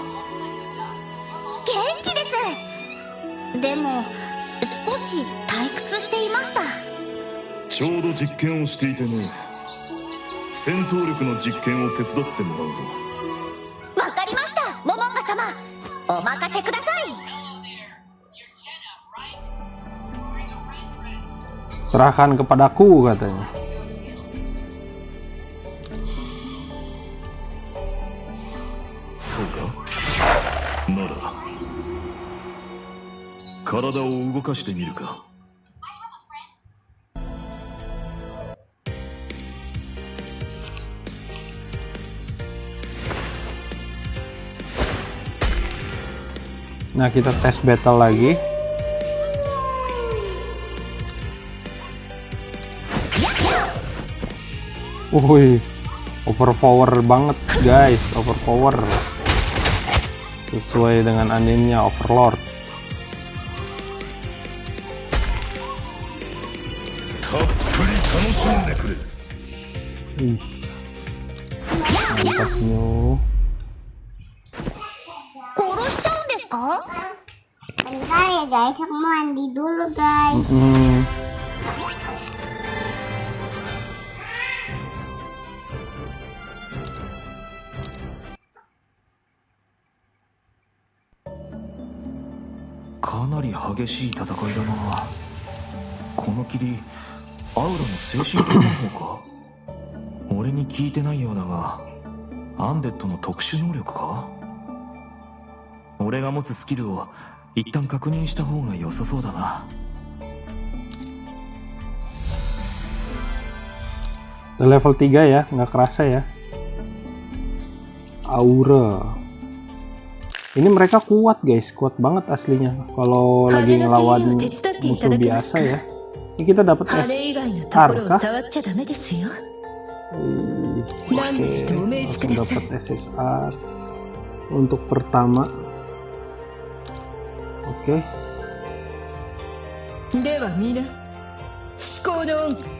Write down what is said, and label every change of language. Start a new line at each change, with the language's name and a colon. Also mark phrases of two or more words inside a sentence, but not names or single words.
Japanese: 元気です。でも少し退屈していました。ちょうど実験をしていてね。戦闘力の実験を手伝ってもらうぞ。わかりました、モモンガ様。お任せください。
Indonesian: Serahkan kepadaku katanya.
Japanese: Soka? なら体を動かしてみるか。
Indonesian: Nah kita tes battle lagi. Wih, overpower banget guys, overpower. Sesuai dengan animenya Overlord. Mantapnya.
Japanese: 殺しちゃうんですか？
Indonesian: Bentar ya guys, aku mau mandi dulu guys.
Japanese: Kanari 激しい戦いだな。この霧、アウラの精神的な方か？俺に聞いてないようだが、アンデッドの特殊能力か？俺が持つスキルを一旦確認した方が良さそうだな。
Indonesian: Level 3 ya, nggak kerasa ya. Aura. Ini mereka kuat guys, kuat banget aslinya. Kalau lagi ngelawan musuh biasa ya. Ini kita dapat SSR kah? Oke, dapat SSR untuk pertama. Oke.
Japanese: では皆、思考の恩。